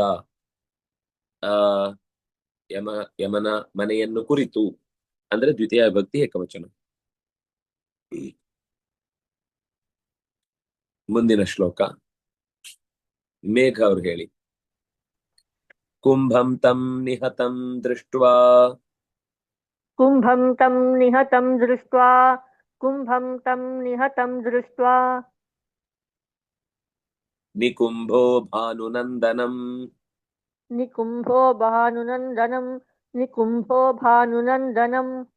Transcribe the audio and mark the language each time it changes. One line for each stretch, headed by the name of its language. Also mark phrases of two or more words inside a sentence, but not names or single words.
Kannada: ಆ ಯಮನ ಮನೆಯನ್ನು ಕುರಿತು ಅಂದ್ರೆ ದ್ವಿತೀಯ ವಿಭಕ್ತಿ ಏಕವಚನ. ಮುಂದಿನ ಶ್ಲೋಕ ಮೇಘ ಅವ್ರು ಹೇಳಿ.
Sanskrit: ಕುಂಭಂ ತಂ ನಿಹತಂ ದೃಷ್ಟ್ವಾ कुम्भं तं निहतं दृष्ट्वा कुम्भं तं निहतं दृष्ट्वा ನಿಕುಂಭೋ ಭಾನುನಂದನಂ निकुम्भो भानुनन्दनं